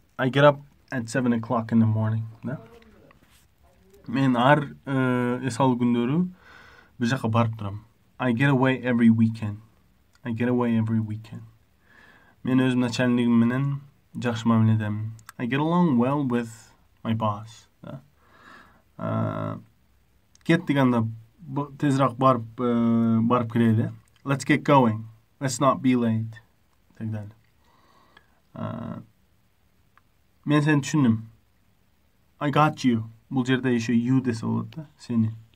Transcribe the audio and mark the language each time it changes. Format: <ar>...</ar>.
<en>I get up at 7 o'clock in the morning. Да?</en> <ky>Мен ар эсалуу күндөрү бир жака барып турам.</ky> <en>I get away every weekend. I get away every weekend.</en> <ky>Мен өзүм начальнигим менен жакшы мамиледемин.</ky> <en>I get along well with my boss. Да?</en> <ky>Get дегенде тезирээк барып кирели.</ky> <en>Let's get going. Let's not be late. Так далее.</en> <ky>Мен сени түшүндүм.</ky> <en>I got you.</en> <ky>Бул жерде еще you десе болот да, сени.</ky>